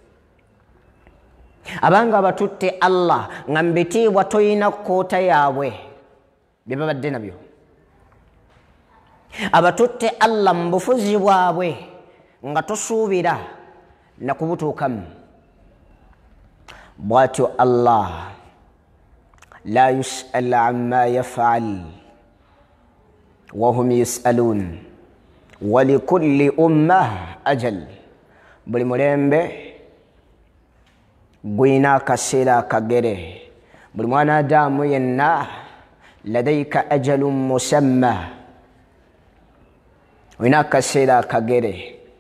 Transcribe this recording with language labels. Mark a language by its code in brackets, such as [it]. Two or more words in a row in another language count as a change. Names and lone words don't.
[lg] Abanga abatutte Allah nga mu bitiibwa toyina kkoota yaabwe bye babadde nabyo. Abatutte Allah mu bufuzi bwabwe nga tosuubira na kubutuukamu. [ar] Bw'atyo Allah لا يُسأل عمّا يفعل وهم يُسألون ولكلّ أمّة أجل, [lg] buli mulembe gwina akaseera akagere. Buli mwanadamu yenna [ar] لديك أجلٌ مسمّى, [lg] wina akaseera akagere.